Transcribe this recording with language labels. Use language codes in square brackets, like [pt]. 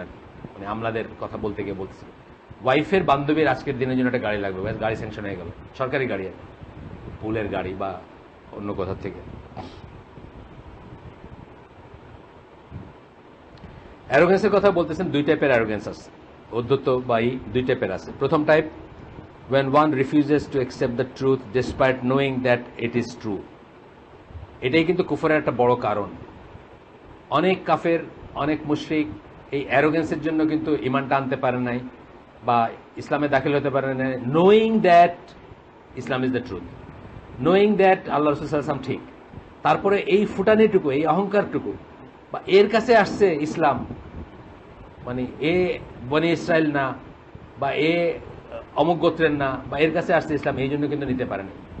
[bn] আর মানে আমলাদের কথা বলতে গিয়ে বলতেছিল ওয়াইফের বান্ধবীর আজকের দিনের জন্য একটা গাড়ি লাগবে, গাড়ি স্যাংশন হয়ে গেল, সরকারি গাড়ি, আর পুলের গাড়ি বা অন্য কোথা থেকে। অ্যারোগেন্সের কথা বলতেছেন, দুই টাইপের অ্যারোগেন্স আছে, ঔদ্ধত্য বা দুই টাইপের আছে। প্রথম type, [en] when one refuses to accept the truth despite knowing that it is true। [bn] এটাই কিন্তু কুফরের একটা বড় কারণ। অনেক কাফের, অনেক মুশরিক এই অ্যারোগেন্সের জন্য কিন্তু ইমানটা আনতে পারে নাই বা ইসলামে দাখিল হতে পারে নাই, [en] knowing that Islam is the truth, knowing that [bn] আল্লাহ রাসূল সাল্লাল্লাহু আলাইহি ওয়াসাল্লাম ঠিক। তারপরে এই ফুটানিটুকু, এই অহংকারটুকু, বা এর কাছে আসছে ইসলাম, মানে এ বনি ইসরায়েল না, বা এ অমুক গোত্রের না, বা এর কাছে আসছে ইসলাম, এই জন্য কিন্তু নিতে পারেনি।